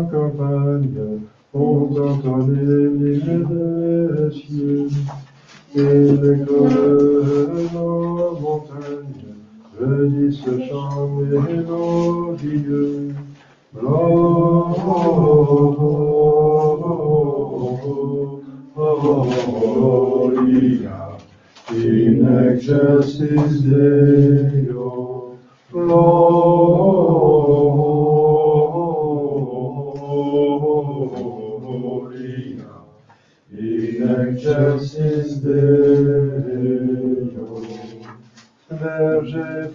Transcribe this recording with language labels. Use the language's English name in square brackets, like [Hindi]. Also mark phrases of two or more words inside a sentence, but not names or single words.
[French] campagne ont entonné l'hymne des cieux, et l'écho de nos montagnes redit ce chant mélodieux. [Latin] Gloria in excelsis Deo. Gloria in excelsis Deo. [French] Verge